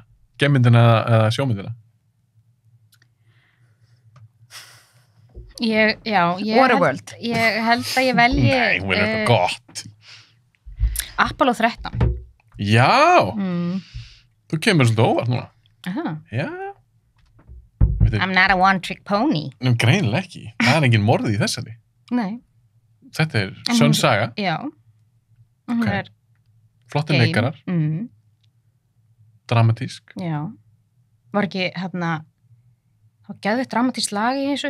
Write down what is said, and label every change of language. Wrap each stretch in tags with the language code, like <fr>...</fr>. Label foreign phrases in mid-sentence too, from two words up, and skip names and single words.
<is>Gemyndina eða sjómyndina? Waterworld. Ég held að ég velji... Nei, hún er eitthvað gott. Apollo 13. Já! Þú kemur svolítið óvart núna. Aha. Já.</is> <en>I'm not a one-trick pony.</en> <is>Greinilega ekki. Það er engin morð í þessari. Nei. Þetta er sönn saga. Já. Hún er flottir leikarar. Dramatísk. Já. Var ekki þá geðveitt dramatísk lag í þessu?</is>